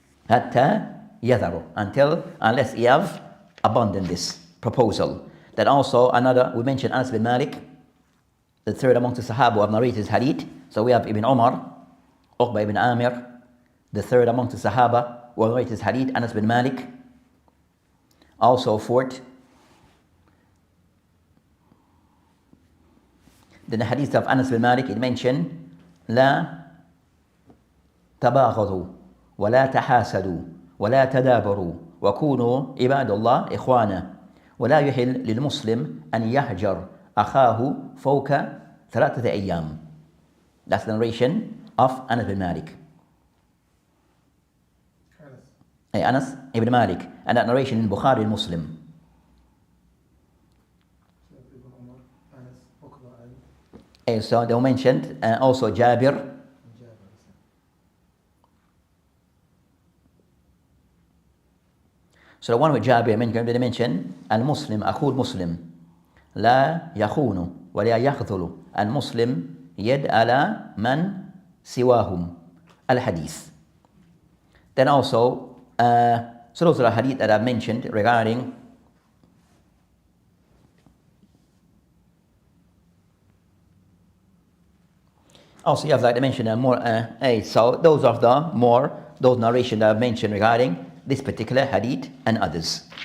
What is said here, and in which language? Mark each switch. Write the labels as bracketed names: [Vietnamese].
[Arabic] حتى يذروا, [English] unless you have abandoned this proposal. Then also another, we mentioned Anas bin Malik, the third amongst the Sahaba who have narrated his hadith. So we have Ibn Omar, Uqba ibn Amir, the third amongst the Sahaba who have narrated his hadith, Anas bin Malik. Also fourth, then the hadith of Anas bin Malik, it mentioned [Arabic] لا تباغضوا ولا تحاسدوا ولا تدابروا وكونوا عباد الله إخوانا ولا يحل للمسلم أن يهجر أخاه فوق 3 أيام. [English] That's the narration of Anas bin Malik. Anas ibn Malik, and that narration in Bukhari and Muslim. So they mentioned also Jabir. So the one with Jabir, they mention Al-Muslim, [Arabic] أخو المسلم لا يخون ولا يخذل المسلم يد على من سواهم Al-Hadith. [English] Then also, so those are the hadith that I've mentioned regarding also you have like I mentioned more so those of the more those narrations that I've mentioned regarding this particular hadith and others.